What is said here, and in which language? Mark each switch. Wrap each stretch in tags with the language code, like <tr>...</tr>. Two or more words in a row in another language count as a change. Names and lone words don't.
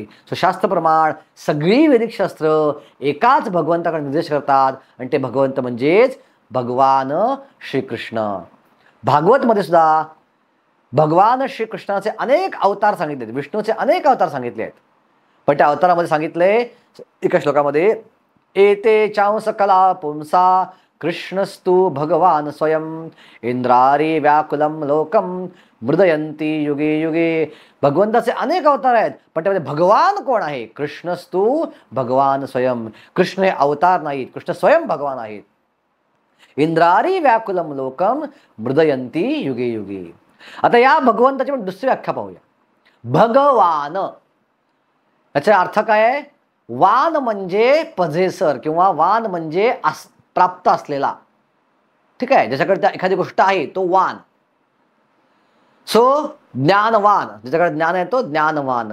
<mr>सो शास्त्र प्रमाण सगळी वैदिक शास्त्र एकाच भगवंताकडे निर्देश करतात आणि ते भगवंत म्हणजेच भगवान श्रीकृष्ण. भागवतमध्ये सुद्धा भगवान श्रीकृष्णाचे अनेक अवतार सांगितले आहेत, विष्णूचे अनेक अवतार सांगितले आहेत. पण त्या अवतारामध्ये सांगितले एका श्लोकामध्ये</mr> <sa>एते चांस कला पुंसा कृष्णस्तु भगवान स्वयं इंद्रारी व्याकुलम लोकम मृदयंती युगे युगे.</sa> <mr>भगवंताचे अनेक अवतार आहेत पण त्यामध्ये भगवान कोण आहे?</mr> <sa>कृष्णस्तु भगवान स्वयं.</sa> <mr>कृष्ण हे अवतार नाहीत, कृष्ण स्वयं भगवान आहेत.</mr> <sa>इंद्रारी व्याकुलम लोकम मृदयंती युगे युगे.</sa> <mr>आता या भगवंताची पण दुसरी व्याख्या पाहूया. भगवान याचा अर्थ काय आहे? वान म्हणजे पजेसर किंवा वान म्हणजे प्राप्त असलेला. ठीक आहे, ज्याच्याकडे एखादी गोष्ट आहे तो वान. सो ज्ञानवान, ज्याच्याकडे ज्ञान आहे तो ज्ञानवान.</mr>